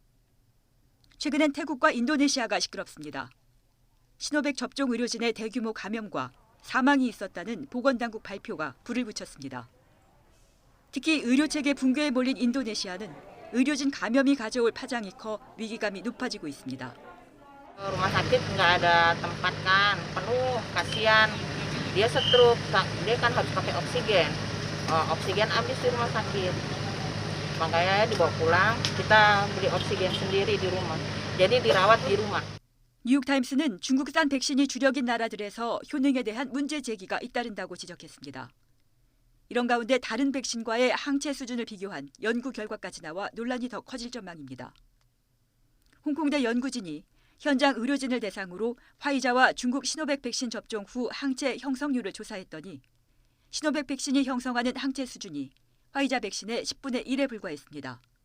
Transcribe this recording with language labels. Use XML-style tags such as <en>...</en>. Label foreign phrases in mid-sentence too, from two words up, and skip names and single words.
<ko>최근엔 태국과 인도네시아가 시끄럽습니다. 시노백 접종 의료진의 대규모 감염과 사망이 있었다는 보건당국 발표가 불을 붙였습니다. 특히 의료체계 붕괴에 몰린 인도네시아는 의료진 감염이 가져올 파장이 커 위기감이 높아지고 있습니다.</ko> <id>Rumah sakit nggak ada tempat kan, penuh, kasihan. Dia stroke, dia kan harus pakai oksigen. Oksigen habis di rumah sakit. Makanya dibawa pulang, kita beli oksigen sendiri di rumah. Jadi dirawat di rumah.</id> <ko>뉴욕타임스는 중국산 백신이 주력인 나라들에서 효능에 대한 문제 제기가 잇따른다고 지적했습니다. 이런 가운데 다른 백신과의 항체 수준을 비교한 연구 결과까지 나와 논란이 더 커질 전망입니다. 홍콩대 연구진이 현장 의료진을 대상으로 화이자와 중국 시노백 백신 접종 후 항체 형성률을 조사했더니 시노백 백신이 형성하는 항체 수준이 화이자 백신의 10분의 1에 불과했습니다.</ko>